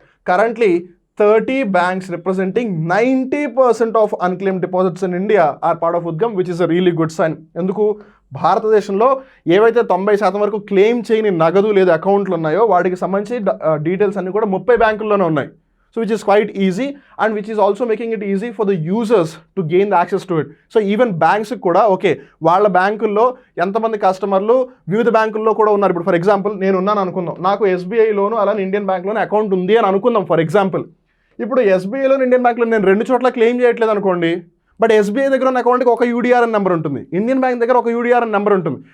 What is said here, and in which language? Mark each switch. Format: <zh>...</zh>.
<en>Currently 30 banks representing 90% of unclaimed deposits in India are part of Udgam, which is a really good sign.</en> <te>ఎందుకు భారతదేశంలో ఏవైతే 90% వరకు claim చేయని నగదు లేదా అకౌంట్లు ఉన్నాయో వాటికి సంబంధించి డీటెయిల్స్ అన్ని కూడా 30 బ్యాంకుల్లోనే ఉన్నాయి.</te> <en>So which is quite easy and which is also making it easy for the users to gain the access to it. So even banks</en> <te>కూడా ఓకే, వాళ్ళ బ్యాంకుల్లో ఎంతమంది కస్టమర్లు వివిధ బ్యాంకుల్లో కూడా ఉన్నారు. ఇప్పుడు</te> <en>for example</en> <te>నేను ఉన్నాను అనుకుందాం, నాకు ఎస్బీఐలోను అలానే ఇండియన్ బ్యాంక్లోనే అకౌంట్ ఉంది అని అనుకుందాం ఫర్ ఎగ్జాంపుల్. ఇప్పుడు ఎస్బీఐలో ఇండియన్ బ్యాంక్లో నేను 2 చోట్ల క్లెయిమ్ చేయట్లేదు అనుకోండి, బట్ ఎస్బీఐ దగ్గర ఉన్న అకౌంట్కి ఒక UDRN నెంబర్ ఉంటుంది, ఇండియన్ బ్యాంక్ దగ్గర ఒక UDRN నెంబర్ ఉంటుంది.</te>